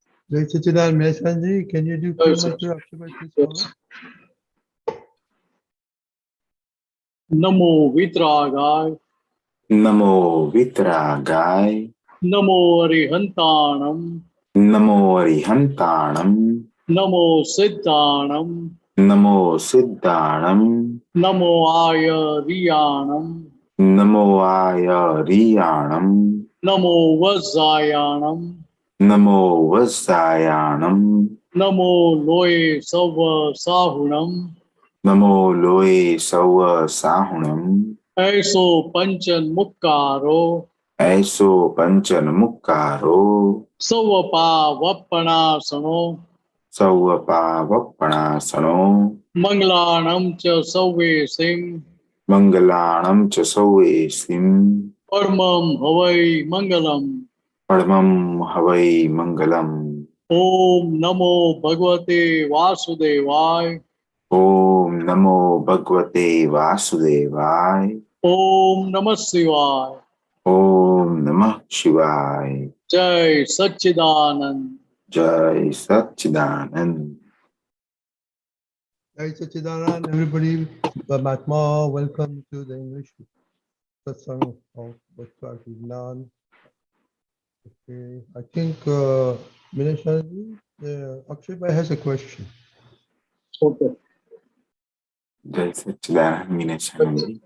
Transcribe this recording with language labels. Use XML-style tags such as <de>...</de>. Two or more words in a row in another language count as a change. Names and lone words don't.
<en>Aptputra Mineshanandji, can you do Yes, mantra afterwards, please? yes.</en> <pra>Namo Vitragay, Namo Vitragay, Namo Arihantanam, Namo Arihantanam, Namo Siddhanam, Namo Siddhanam, Namo Ayariyanam, Namo Ayariyanam, Namo Vajjayanam, Namo Vasayanam, Namo Loe Sava Sahunam, Namo Loe Sawa Sahunam, Aiso Panchan Mukkaro, Aiso Panchan Mukkaro, Savapa Vappanasano, Savapa Vappanasano, Manglanam Cha Save Sim, Mangalanam Chasawe Sim, Parmam Havai Mangalam, Padmam Havai Mangalam,</pra> <sa>Om Namo Bhagavate Vasudevaya, Om Namo Bhagavate Vasudevaya, Om Namah Shivaya, Om Namah Shivaya,</sa> <hi>Jai Satchidanand. Jai Satchidanand. Jai Satchidanand,</hi> <en>everybody. Mahatma, welcome to the English Satsang of Bhagwan Vidhi. Okay, I think Mineshanandji, Akshay Bhai has a question. Okay.</en> <hi>Jai Satchidanand Mineshanandji.</hi>